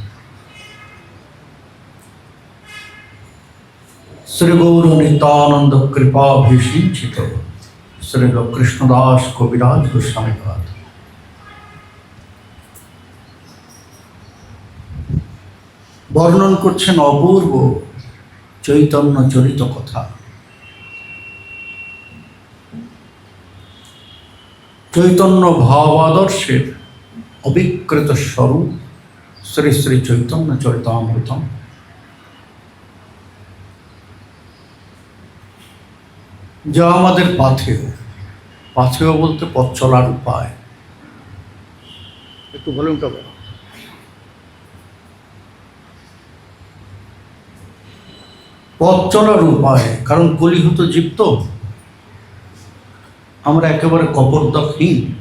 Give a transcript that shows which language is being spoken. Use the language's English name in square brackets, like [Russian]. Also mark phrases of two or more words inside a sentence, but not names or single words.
[Bangla] শ্রী গৌর নিত্যানন্দ কৃপাভিষিঞ্চিত শ্রী কৃষ্ণদাস কবিরাজ গোস্বামী পাদ বর্ণন করছেন অপূর্ব চৈতন্য চরিত কথা। চৈতন্য ভাবাদর্শের অবিকৃত স্বরূপ শ্রী শ্রী চৈতন্য চরিতামৃতম। যা আমাদের পাথেয়, পাথেয় বলতে পথ চলার উপায়। একটু ভলিউমটা বলো। পথ চলার উপায়, কারণ কলিহত জীব তো আমরা একেবারে কপর্দকহীন।